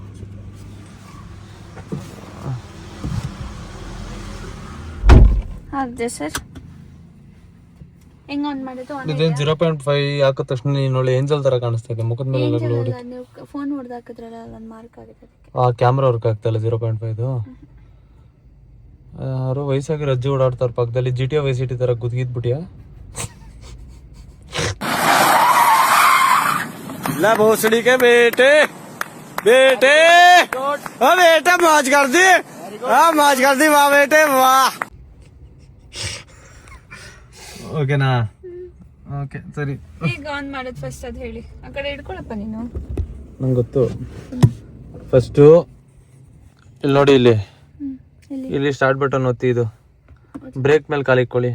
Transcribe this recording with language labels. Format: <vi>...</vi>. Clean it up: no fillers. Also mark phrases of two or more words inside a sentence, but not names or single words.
<kn>ಅದೇ ಸರ್ ಹೆಂಗ್ ಆನ್ ಮಾಡಿದ್ದು? ಇದೇನು 0.5 ಹಾಕಿದ ತಕ್ಷಣ ನೀನು ಒಳ್ಳೆ ಏಂಜಲ್ ತರ ಕಾಣಿಸ್ತಾ ಇದೆ ಮುಖದ ಮೇಲೆ. ನೋಡಿ ನೀವು ಫೋನ್ ಹೊಡೆದು ಹಾಕಿದ್ರಲ್ಲ, ಒಂದು ಮಾರ್ಕ್ ಆಗಿದೆ ಅದಕ್ಕೆ. ಆ</kn> <en>camera work</en> <kn>ಆಗ್ತಾ ಇಲ್ಲ 0.5. ಯಾರೋ ವಯಸ್ಸಾಗಿ ರಜ್ಜಿ ಓಡಾಡ್ತಾರ ಪಕ್ಕದಲ್ಲಿ, GTA Vice City ತರ ಗುದ್ಗಿದ್ಬಿಟ್ಟಿಯಾ?</kn> <hi>ले भोसड़ी के बेटे बेटे ओ बेटा मौज कर दी, हाँ मौज कर दी, वाह बेटे वाह.</hi> <kn>ಓಕೆನಾ? ಓಕೆ ಸರಿ. ಈಗ ಆನ್ ಮಾಡೋದು ಫಸ್ಟ್ ಅದು ಹೇಳಿ. ಆ ಕಡೆ ಹಿಡ್ಕೊಳಪ್ಪ ನೀನು. ನಂಗೆ ಗೊತ್ತು. ಫಸ್ಟು ಇಲ್ಲಿ ನೋಡಿ, ಇಲ್ಲಿ</kn> <en>start button</en> <kn>ಒತ್ತಿ, ಇದು ಬ್ರೇಕ್ ಮೇಲೆ ಕಾಲು ಇಕ್ಕೊಳ್ಳಿ.</kn>